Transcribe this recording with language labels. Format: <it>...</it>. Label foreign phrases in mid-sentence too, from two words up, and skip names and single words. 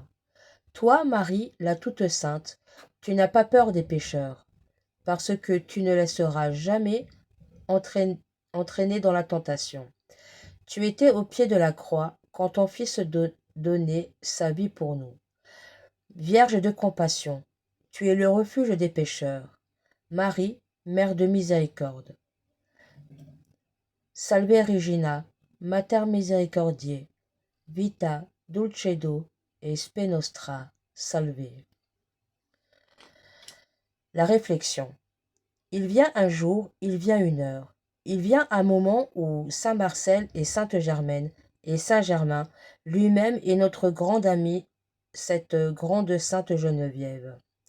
<fr>Toi, Marie, la toute sainte, tu n'as pas peur des pécheurs, parce que tu ne laisseras jamais entraîner dans la tentation. Tu étais au pied de la croix quand ton Fils donnait sa vie pour nous. Vierge de compassion, tu es le refuge des pécheurs. Marie, Mère de miséricorde.</fr> <la>Salve Regina, Mater misericordiae, vita, dulcedo et spe nostra, salve.</la> <fr>La réflexion. Il vient un jour, il vient une heure. Il vient un moment où saint Marcel et sainte Germaine et saint Germain lui-même est notre grande amie, cette grande sainte Geneviève.</fr>